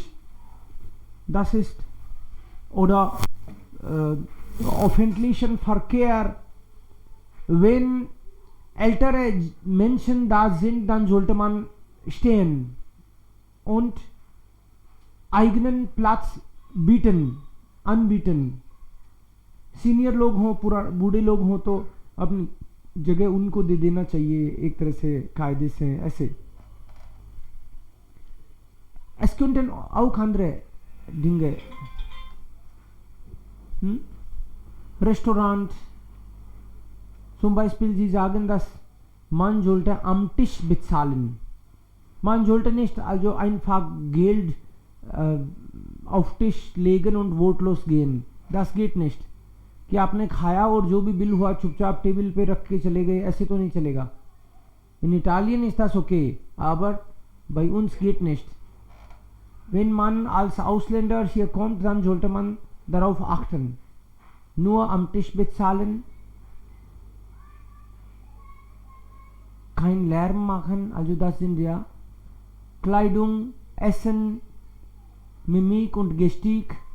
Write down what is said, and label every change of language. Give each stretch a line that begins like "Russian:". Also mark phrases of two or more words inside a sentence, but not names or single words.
German: Das ist, oder öffentlichen Verkehr, wenn ältere Menschen da sind, dann sollte man stehen und eigenen Platz anbieten.
Hindi: सीनियर लोग हों, पूरा बूढ़े लोग हों तो अपनी जगह उनको दे देना चाहिए एक तरह से कायदे से ऐसे.
German: Es könnten auch andere Dinge. Restaurant. Zum Beispiel, Sie sagen, dass man sollte am Tisch bezahlen. Man sollte nicht also einfach Geld auf Tisch legen und wortlos gehen. Das geht nicht.
Hindi: कि आपने खाया और जो भी बिल हुआ चुपचाप टेबल पे रख के चले गए, ऐसे तो नहीं चलेगा.
German: In Italien ist das okay, aber bei uns geht nicht. Wenn man als Ausländer hier kommt, dann sollte man darauf achten. Nur am Tisch bezahlen, kein Lärm machen, also das sind ja Kleidung, Essen, Mimik und Gestik.